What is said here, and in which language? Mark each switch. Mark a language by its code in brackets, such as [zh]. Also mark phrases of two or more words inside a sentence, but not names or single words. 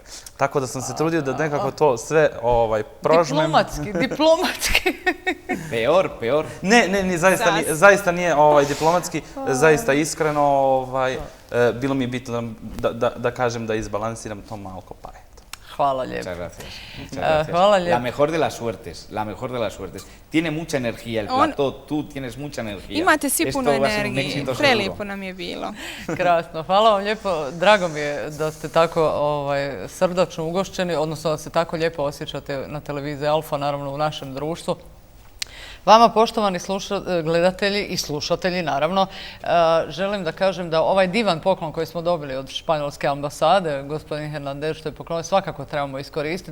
[bs] Tako da sam se trudio da nekako to sve prožmem. Diplomatski. Peor. Ne, zaista nije diplomatski, zaista iskreno. Bilo mi je bitno da kažem da izbalansiram to malko, pa eto. Hvala lijepo. Hvala lijepo. [es] La mejor de las suertes. Tiene mucha energía el plato, tú tienes mucha energía. Imate svi puno energije, prelijepo nam je bilo. [bs] Krasno, hvala vam lijepo. Drago mi je da ste tako srdačno ugošćeni, odnosno da se tako lijepo osjećate na televiziji Alfa, naravno u našem društvu. Vama, poštovani gledatelji i slušatelji, naravno, želim da kažem da ovaj divan poklon koji smo dobili od španjolske ambasade, gospodin Hernandez što je poklonio, svakako trebamo iskoristiti.